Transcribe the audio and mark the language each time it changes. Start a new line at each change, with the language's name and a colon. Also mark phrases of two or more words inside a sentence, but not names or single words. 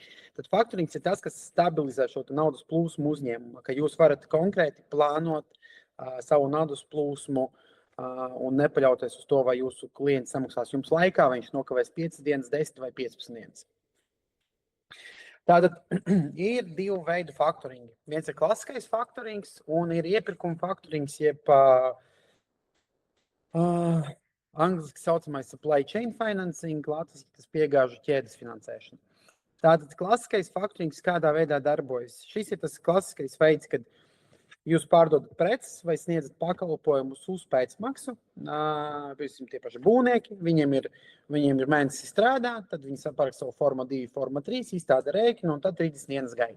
Latvian: Tad faktorings ir tas, kas stabilizē šo naudas plūsmu uzņēmumu, ka jūs varat konkrēti plānot savu naudas plūsmu un nepaļauties uz to, vai jūsu klients samaksās jums laikā, vai viņš nokavēs 5 dienas, 10 vai 15 dienas. Tātad ir divu veidu faktoringi. Viens ir klasiskais faktorings un ir iepirkuma faktorings, jeb angliski saucamais
English: supply chain financing,
Latvian: latviski tas piegāžu ķēdes finansēšana. Tātad klasiskais faktorings kādā veidā darbojas. Šis ir tas klasiskais veids, kad jūs pārdodat preces vai sniedzat pakalpojumus uz pēcmaksu, tie paši būvnieki, viņiem ir mēnesi strādā, tad viņi sapērk savu forma 2, forma 3, izstāda rēķinu un tad 30 dienas gaida.